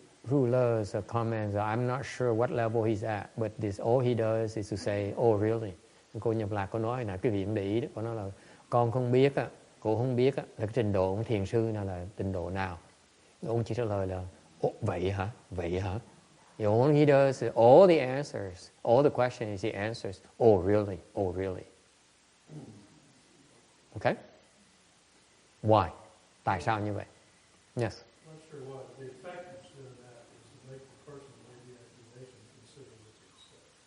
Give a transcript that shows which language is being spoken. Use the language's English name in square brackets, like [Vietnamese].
[English] Ruler's comments, I'm not sure what level he's at, but all he does is to say, oh really? [Vietnamese] Cô Nhập Lạc có nói là cái vị để ý đó, có nói là con không biết á, cô không biết á, là cái trình độ của thiền sư nào là trình độ nào. Ông chỉ trả lời là, vậy hả? Vậy hả? [English] All he does is all the answers, all the questions he answers, oh really? Oh really? Okay? Why? [Vietnamese] Tại sao như vậy? Yes. [English] I'm not sure what the effect of doing that is to make the person who made the accusation consider what you said.